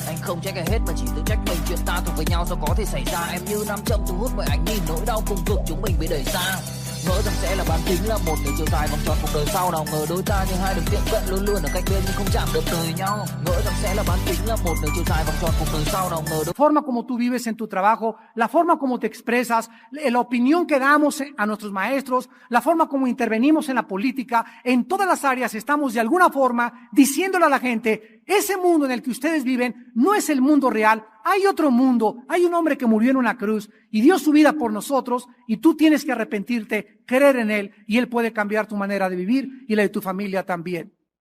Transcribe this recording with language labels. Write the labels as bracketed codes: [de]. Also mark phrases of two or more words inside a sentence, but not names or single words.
[vi] Anh không trách ai hết mà chỉ tự trách mình, chuyện ta thuộc với nhau sao có thể xảy ra. Em như nam châm thu hút mọi ánh nhìn, nỗi đau cùng cực chúng mình bị đẩy sang. Ngỡ rằng sẽ là bán kính là một đường chiều dài vòng tròn cuộc đời sau, nào ngờ đôi ta như hai đường tiệm cận luôn luôn ở cạnh bên nhưng không chạm được đời nhau. Ngỡ rằng sẽ là bán kính là một đường chiều dài vòng tròn cuộc đời sau, nào ngờ [es] la forma como tú vives en tu trabajo, la forma como te expresas, la opinión que damos a nuestros maestros, la forma como intervenimos en la política, en todas las áreas estamos de alguna forma diciéndole a la gente, ese mundo en el que ustedes viven no es el mundo real, hay otro mundo, hay un hombre que murió en una cruz y dio su vida por nosotros y tú tienes que arrepentirte, creer en él y él puede cambiar tu manera de vivir y la de tu familia también.